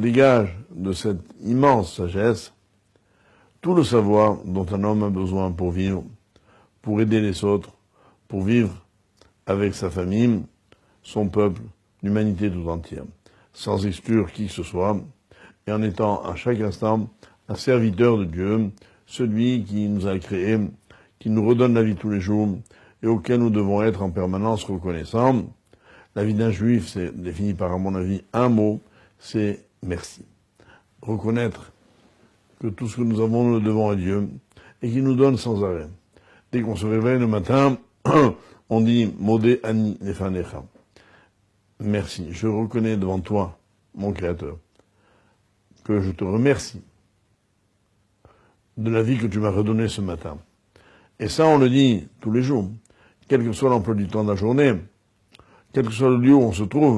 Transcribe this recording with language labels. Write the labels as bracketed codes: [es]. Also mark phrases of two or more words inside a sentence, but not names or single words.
[fr] dégage de cette immense sagesse tout le savoir dont un homme a besoin pour vivre, pour aider les autres, pour vivre avec sa famille, son peuple, l'humanité tout entière, sans exclure qui que ce soit, et en étant à chaque instant un serviteur de Dieu, celui qui nous a créés, qui nous redonne la vie tous les jours, et auquel nous devons être en permanence reconnaissants. La vie d'un juif, c'est défini par, à mon avis, un mot, c'est merci. Reconnaître que tout ce que nous avons, nous le devons à Dieu, et qu'il nous donne sans arrêt. Dès qu'on se réveille le matin, on dit « [he] מודה אני לפניך ». [fr] Merci, je reconnais devant toi, mon Créateur, que je te remercie de la vie que tu m'as redonnée ce matin. Et ça, on le dit tous les jours, quel que soit l'emploi du temps de la journée, quel que soit le lieu où on se trouve.